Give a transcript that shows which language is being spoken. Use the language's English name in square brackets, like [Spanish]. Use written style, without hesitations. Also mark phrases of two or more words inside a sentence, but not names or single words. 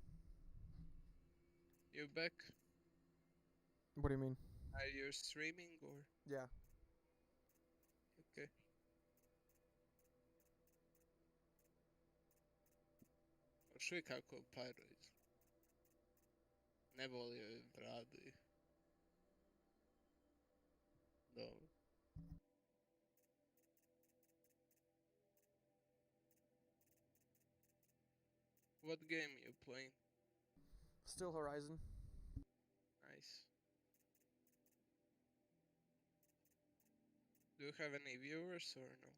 [English] you back? What do you mean? Are you streaming or Yeah. [Croatian] okay? Čuj kako paruje. Ne volio je bradu i dobro. [English] What game you playing? Still Horizon. Nice. Do you have any viewers or no?